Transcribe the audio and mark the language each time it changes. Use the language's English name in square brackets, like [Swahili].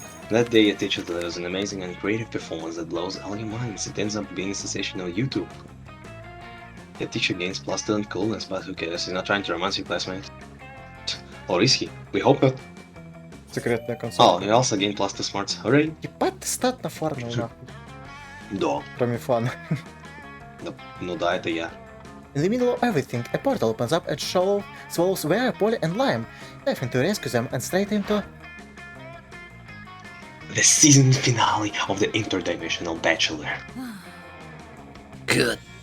[English] That day, a teacher delivers an amazing and creative performance that blows all your minds. It ends up being a sensation on YouTube. The teacher gains plus student coolness, but who cares? He's not trying to romance your classmates. Or is he? We hope not. [Russian] Секретная консоль. [English] Oh, he also gained plus 2 smarts. Hooray! [Russian] Ебать ты стат нафармил, нахуй. Да. Кроме фана. Ну да, это я. [English] In the middle of everything, a portal opens up and swallows Vera, Polly, and Lime, having to rescue them and straight into The season finale of the Interdimensional Bachelor. Good.